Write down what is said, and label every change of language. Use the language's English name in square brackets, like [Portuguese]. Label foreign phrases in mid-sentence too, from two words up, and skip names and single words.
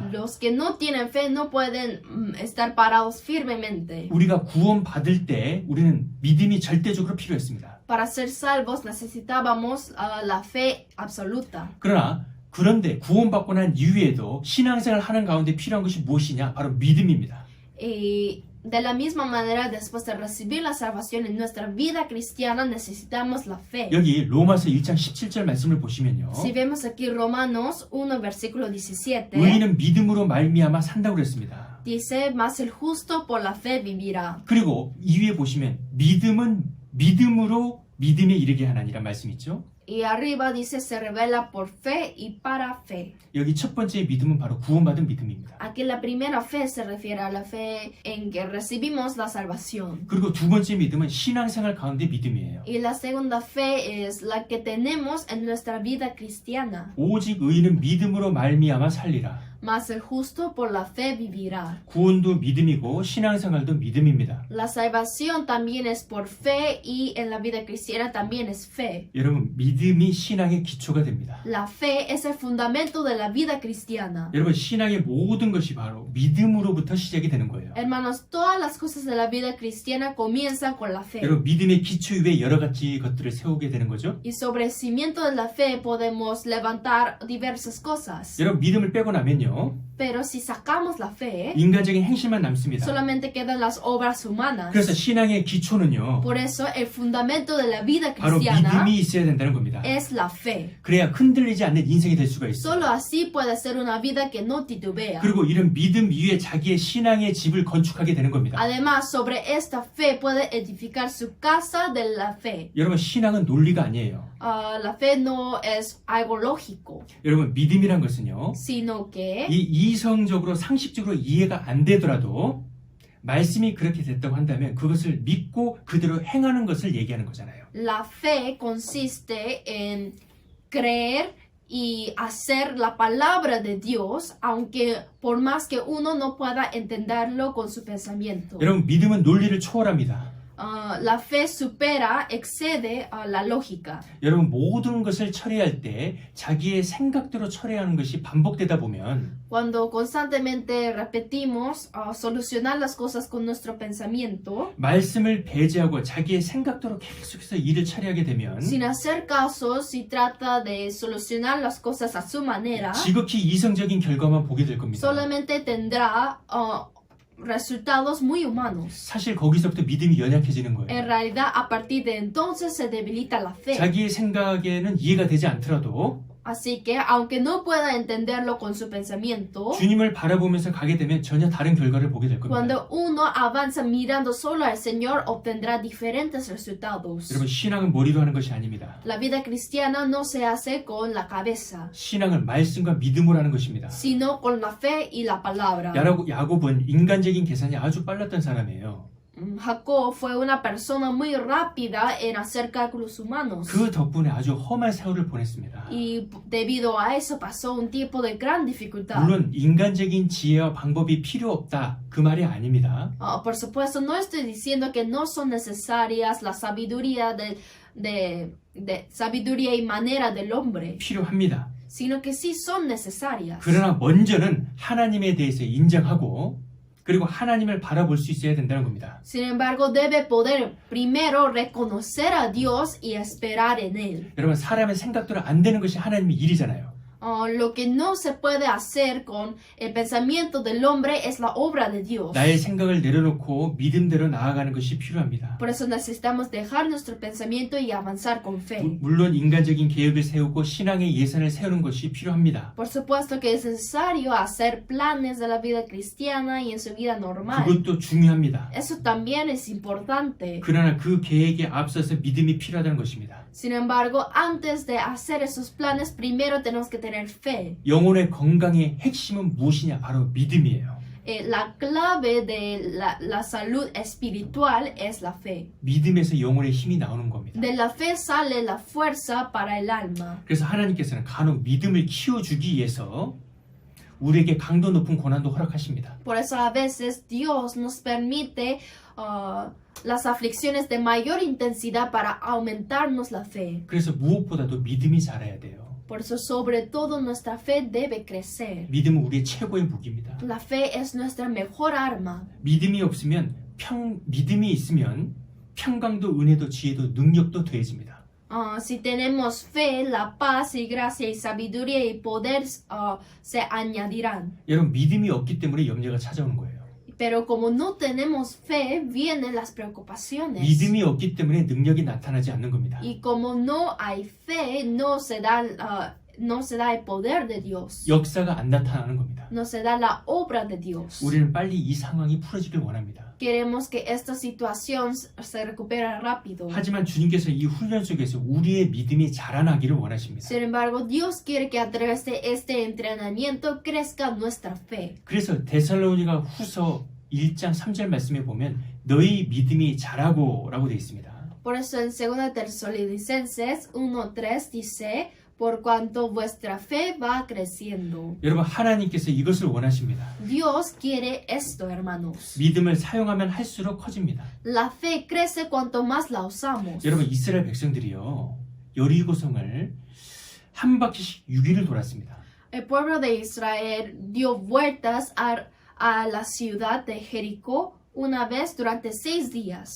[Spanish] Los que no tienen fe no pueden estar parados firmemente. [Korean] 우리가 구원받을 때 우리는 믿음이 절대적으로 필요했습니다. [Spanish] Para ser salvos necesitábamos la fe absoluta. [Korean] 그런데 구원받고 난 이후에도 신앙생활 하는 가운데 필요한 것이 무엇이냐? 바로 믿음입니다. [Spanish] Y de la misma manera, después de recibir la salvación en nuestra vida cristiana, necesitamos la fe. [Korean] 여기 로마서 1장 17절 말씀을 보시면요. [Spanish] Si vemos aquí Romanos 1, versículo 17, [Korean] 의인은 믿음으로 말미암아 산다고 그랬습니다. [Spanish] dice, mas el justo por la fe vivirá. [Korean] 그리고 이 위에 보시면 믿음은 믿음으로 믿음에 이르게 하나니란 말씀 있죠. [Spanish] Y arriba dice, se revela por fe y para fe. [Korean] 여기 첫 번째 믿음은 바로 구원받은 믿음입니다. [Spanish] Aquí la primera fe se refiere a la fe en que recibimos la salvación. [Korean] 그리고 두 번째 믿음은 신앙생활 가운데 믿음이에요. [Spanish] Y la segunda fe es la que tenemos en nuestra vida cristiana. [Korean] 오직 의인은 믿음으로 말미암아 살리라. [Spanish] Mas el justo por la fe vivirá. [Korean] 구원도 믿음이고 신앙생활도 믿음입니다. [Spanish] La salvación también es por fe y en la vida cristiana también es fe. [Korean] 여러분 믿음이 신앙의 기초가 됩니다. [Spanish] La fe es el fundamento de la vida cristiana. [Korean] 여러분 신앙의 모든 것이 바로 믿음으로부터 시작이 되는 거예요. [Spanish] Hermanos, todas las cosas de la vida cristiana comienzan con la fe. [Korean] 여러분 믿음의 기초 위에 여러 가지 것들을 세우게 되는 거죠. [Spanish] Y sobre el cimiento de la fe podemos levantar diversas cosas. [Korean] 여러분 믿음을 빼고 나면요. [Spanish] Pero si sacamos la fe, [Korean] 인간적인 행실만 남습니다. [Spanish] solamente quedan las obras humanas. [Korean] 그래서 신앙의 기초는요. [Spanish] Por eso el fundamento de la vida [Korean] 바로 [Spanish] cristiana [Korean] 믿음이 있어야 된다는 겁니다. [Spanish] es la fe. [Korean] 그래야 흔들리지 않는 인생이 될 수가 있어요. [Spanish] Solo así puede ser una vida que no titubea. [Korean] 그리고 이런 믿음 위에 자기의 신앙의 집을 건축하게 되는 겁니다. [Spanish] Además, sobre esta fe puede edificar su casa de la fe. [Korean] 여러분 신앙은 논리가 아니에요. [Spanish] La fe no es algo lógico, [Korean] 여러분 믿음이란 것은요. [Spanish] sino que [Korean] 이 이성적으로 상식적으로 이해가 안 되더라도 말씀이 그렇게 됐다고 한다면 그것을 믿고 그대로 행하는 것을 얘기하는 거잖아요. [Spanish] La fe consiste en creer y hacer la palabra de Dios, aunque por más que uno no pueda entenderlo con su pensamiento. [Korean] 여러분, 믿음은 논리를 초월합니다. [Spanish] La fe supera, excede a la lógica. [Korean] 여러분, 모든 것을 처리할 때 자기의 생각대로 처리하는 것이 반복되다 보면 [Spanish] Cuando constantemente repetimos solucionar las cosas con nuestro pensamiento, [Korean] 말씀을 배제하고 자기의 생각대로 계속해서 일을 처리하게 되면 [Spanish] sin hacer caso, si trata de solucionar las cosas a su manera, [Korean] 지극히 이성적인 결과만 보게 될 겁니다. [Spanish] solamente tendrá resultados muy humanos. [Korean] 사실 거기서부터 믿음이 연약해지는 [Spanish] En [Korean] 거예요. [Spanish] realidad, a partir de entonces se debilita la fe. [Korean] 자기의 생각에는 이해가 되지 않더라도 [Spanish] Así que, aunque no pueda entenderlo con su pensamiento, [Korean] 주님을 바라보면서 가게 되면 전혀 다른 결과를 보게 될 겁니다. [Spanish] cuando uno avanza mirando solo al Señor, obtendrá diferentes resultados. [Korean] 여러분, 신앙은 머리로 하는 것이 아닙니다. [Spanish] La vida cristiana no se hace con la cabeza, [Korean] 신앙은 말씀과 믿음으로 하는 것입니다. [Spanish] sino con la fe y la palabra. [Korean] 야곱은 인간적인 계산이 아주 빨랐던 사람이에요. [Spanish] Jacob fue una persona muy rápida en hacer cálculos humanos. [Korean] 그 덕분에 아주 험한 세월을 보냈습니다. [Spanish] Y debido a eso pasó un tiempo de gran dificultad. [Korean] 물론 인간적인 지혜와 방법이 필요 없다 그 말이 아닙니다. [Spanish] Por supuesto, no estoy diciendo que no son necesarias la sabiduría de sabiduría y manera del hombre, [Korean] 필요합니다. [Spanish] sino que sí son necesarias. [Korean] 그러나 먼저는 하나님에 대해서 인정하고 그리고 하나님을 바라볼 수 있어야 된다는 겁니다. [Spanish] Sin embargo, debe poder primero reconocer a Dios y esperar en Él. [Korean] 여러분, 사람의 생각대로 안 되는 것이 하나님의 일이잖아요. [Spanish] Lo que no se puede hacer con el pensamiento del hombre es la obra de Dios. [Korean] 나의 생각을 내려놓고 믿음대로 나아가는 것이 필요합니다. [Spanish] Por eso necesitamos dejar nuestro pensamiento y avanzar con fe. [Korean] 물론 인간적인 계획을 세우고 신앙의 예산을 세우는 것이 필요합니다. [Spanish] Por supuesto que es necesario hacer planes de la vida cristiana y en su vida normal. [Korean] 그것도 중요합니다. [Spanish] Eso también es importante. [Korean] 그러나 그 계획에 앞서서 믿음이 필요하다는 것입니다. [Spanish] Sin embargo, antes de hacer esos planes, primero tenemos que tener fe. [Korean] 영혼의 건강의 핵심은 무엇이냐? 바로 믿음이에요. [Spanish] La clave de la salud espiritual es la fe. [Korean] 믿음에서 영혼의 힘이 나오는 겁니다. [Spanish] De la fe sale la fuerza para el alma. [Korean] 그래서 하나님께서는 간혹 믿음을 키워주기 위해서 우리에게 강도 높은 고난도 허락하십니다. [Spanish] Por eso a veces Dios nos permite las aflicciones de mayor intensidad para aumentarnos la fe. [Korean] 그래서 무엇보다도 믿음이 자라야 돼요. [Spanish] Por eso sobre todo nuestra fe debe crecer. [Korean] 믿음은 우리의 최고의 무기입니다. [Spanish] La fe es nuestra mejor arma. [Korean] 믿음이 있으면 평강도 은혜도 지혜도 능력도 더해집니다. [Spanish] Si tenemos fe, la paz y gracia y sabiduría y poder se añadirán. [Korean] 여러분, 믿음이 없기 때문에 염려가 찾아오는 거예요. [Spanish] Pero como no tenemos fe, vienen las preocupaciones. [Korean] 믿음이 없기 때문에 능력이 나타나지 않는 겁니다. [Spanish] Y como no hay fe, no se da el poder de Dios. [Korean] 역사가 안 나타나는 겁니다. [Spanish] No se da la obra de Dios. [Korean] 우리는 빨리 이 상황이 풀어지길 원합니다. [Spanish] Queremos que esta situación se recupere rápido. [Korean] 하지만 주님께서 이 훈련 속에서 우리의 믿음이 자라나기를 원하십니다. [Spanish] Sin embargo, Dios quiere que a través de este entrenamiento crezca nuestra fe. [Korean] 그래서 데살로니가 후서 1장 3절 말씀에 보면 너희 믿음이 자라고 라고 되어 있습니다. [Spanish] Por eso en 2 Tesalonicenses 1:3 dice, por cuanto vuestra fe va creciendo. [Korean] 여러분, 하나님께서 이것을 원하십니다. [Spanish] Dios quiere esto, hermanos. [Korean] 믿음을 사용하면 할수록 커집니다. [Spanish] La fe crece cuanto más la usamos. [Korean] 여러분, 이스라엘 백성들이요, 여리고성을 한 바퀴씩 6일을 돌았습니다. [Spanish] El pueblo de Israel dio vueltas a la ciudad de Jericó una vez durante 6 días.